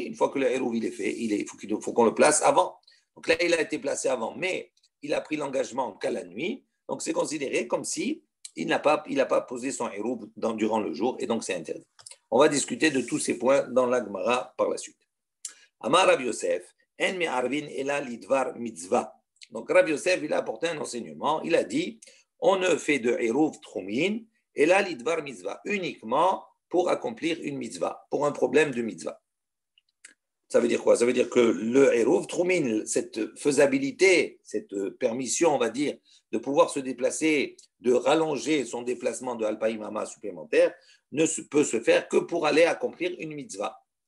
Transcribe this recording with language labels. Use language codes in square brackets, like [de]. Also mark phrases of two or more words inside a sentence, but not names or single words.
[fr] Une fois que le hérouv il est fait, il faut qu'on le place avant. Donc là, il a été placé avant, mais il a pris l'engagement qu'à la nuit. Donc c'est considéré comme si il n'a pas posé son hérouv durant le jour, et donc c'est interdit. On va discuter de tous ces points dans la Gemara par la suite. [he] אמר רב יוסף, אין מערבין אלא לדבר מצוה. [fr] Donc Rav Yosef, il a apporté un enseignement. Il a dit, on ne fait de [he] עירוב תחומין אלא לדבר מצוה [fr] uniquement pour accomplir une mitzvah, pour un problème de mitzvah. Ça veut dire quoi? Ça veut dire que le [he] עירוב תחומין, [fr] cette faisabilité, cette permission, on va dire, de pouvoir se déplacer, de rallonger son déplacement de alpaïmama supplémentaire, ne peut se faire que pour aller accomplir une mitzvah.